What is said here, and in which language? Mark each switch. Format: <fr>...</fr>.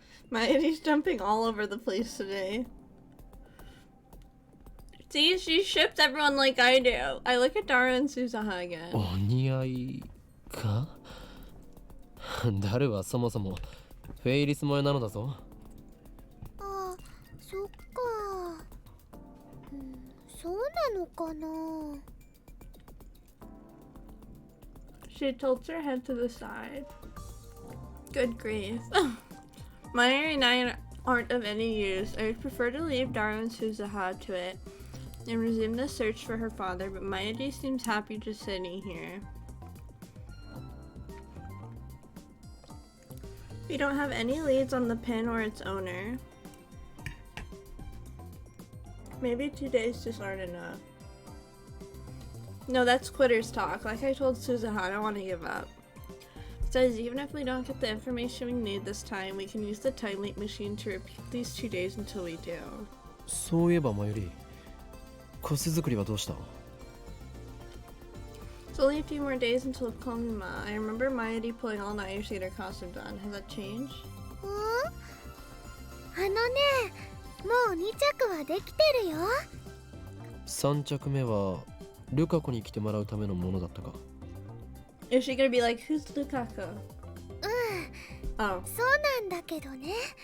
<en>Mayuri's jumping all over the place today. See, she ships everyone like I do. I look at Dara and Suzuha again.</en> <ja>お似合いか。ダルはそもそもフェイリス萌えなのだぞ。あ、そっか。そうなのかな。</ja> <en>She tilts her head to the side. Good grief. Mayuri and I aren't of any use. I would prefer to leave Dara and Suzuha to it and resume the search for her father, but Mayuri seems happy just sitting here. We don't have any leads on the pin or its owner. Maybe 2 days just aren't enough. No, that's quitter's talk. Like I told Suzuha, I don't want to give up. Besides, even if we don't get the information we need this time, we can use the time leap machine to repeat these 2 days until we do.</en> <ja>そういえばマユリ、腰作りはどうした？</ja> <en>It's only a few more days until Komima. I remember Mayuri pulling all nighters to get her costume done. Has that changed?</en> <ja>あのね、もう2着はできてるよ。 3着目はルカ子に来てもらうためのものだったか。</ja> <en>Is she gonna be like, who's Lukaku? Oh.</en> <ja>そうなんだけどね。</ja>